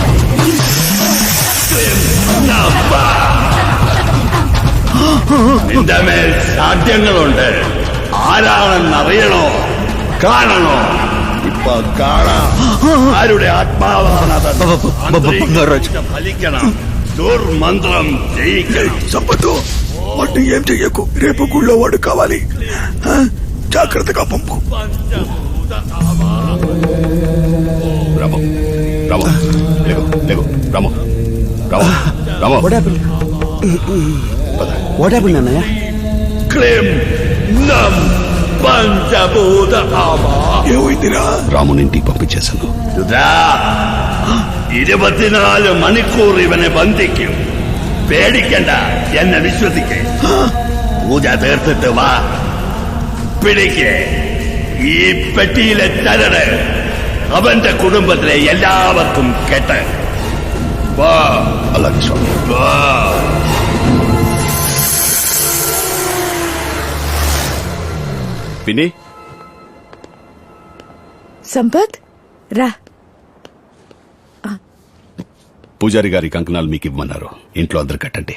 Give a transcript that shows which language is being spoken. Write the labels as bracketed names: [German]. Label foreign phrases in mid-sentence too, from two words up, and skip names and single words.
[Malayalam] നിന്റെ മേൽ സാധ്യങ്ങളുണ്ട് ആരാണെന്നറിയണോ കാണണോ ഇപ്പൊ കാണാം ആരുടെ ആത്മാവാണ് ഫലിക്കണം ദുർമന്ത്രം ജയിക്കണം [Telugu] సంపత్తు వాటిని ఏం చెయ్యకు రేపు గుళ్ళో వాడు కావాలి జాగ్రత్తగా పంపు రాము రాము లేవు లేవు రాము రాము రాము [English] what happened [Telugu] అన్నయ్య? క్లీం నం పంచభూత ఆవా ఏమైందిరా? రామునింటికి పంపించేశాను. [Malayalam] 24 മണിക്കൂർ ഇവനെ ബന്ധിക്കും. പേടിക്കണ്ട, എന്നെ വിശ്വസിക്കേ. പൂജ തീർത്തിട്ട് വാ. പിടിക്കേ ഈ പെട്ടിയിലെ ചരട് അവന്റെ കുടുംബത്തിലെ എല്ലാവർക്കും കെട്ട്. വാ അലക്ഷ്മി വാ. [Telugu] పిన్ని సంపత్ రా. పూజారి గారి కంకణాలు మీకు ఇవ్వమన్నారు. ఇంట్లో అందరు కట్టండి.